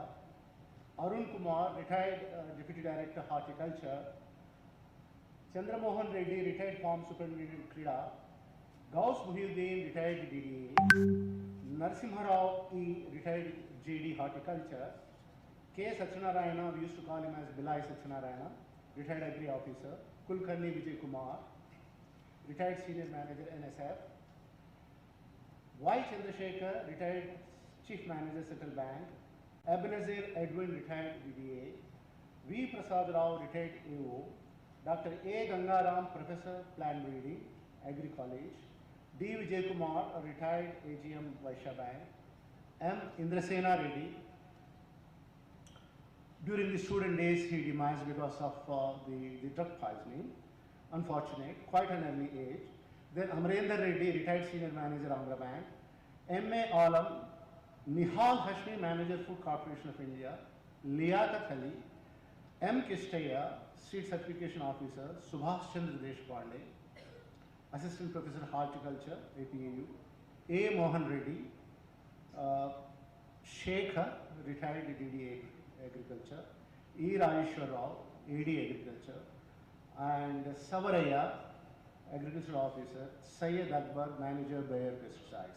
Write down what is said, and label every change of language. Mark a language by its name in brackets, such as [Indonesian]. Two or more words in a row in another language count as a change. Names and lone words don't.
[English] Arun Kumar, retired Deputy Director, Horticulture. Chandra Mohan Reddy, retired Farm Superintendent, Krida. Gauss Muhyiddin, retired DDA. Narsimha Rao E, retired JD, Horticulture. K. Satyanarayana, we used to call him as Bilai Satyanarayana, retired Agri Officer. Kulkarni Vijay Kumar, retired Senior Manager, NSF. Y. Chandrasekhar, retired Chief Manager, Central Bank. Ebenezer Edwin, retired DDA. V. Prasad Rao, retired AO. Dr. A. Gangaram, Professor, Plant Breeding, Agri College. D. Vijay Kumar, retired AGM, Vaishya Bank. M. Indrasena Reddy. During the student days, he demised because of the drug poisoning. Unfortunate, quite an early age. Then Amrendra Reddy, retired Senior Manager, Andhra Bank. M.A. Alam, Nihal Hashmi, Manager, Food Corporation of India. Liaquat Ali. M. Kistaya, State Certification Officer, Subhash Chandra Deshkarni, Assistant Professor, Horticulture, APAU. A. Mohan Reddy. Shekhar, retired DDA Agriculture. E. Rajeshwar Rao, AD Agriculture. and Savaraya, Agricultural Officer, Syed Akbar, Manager, Bayer Pesticides.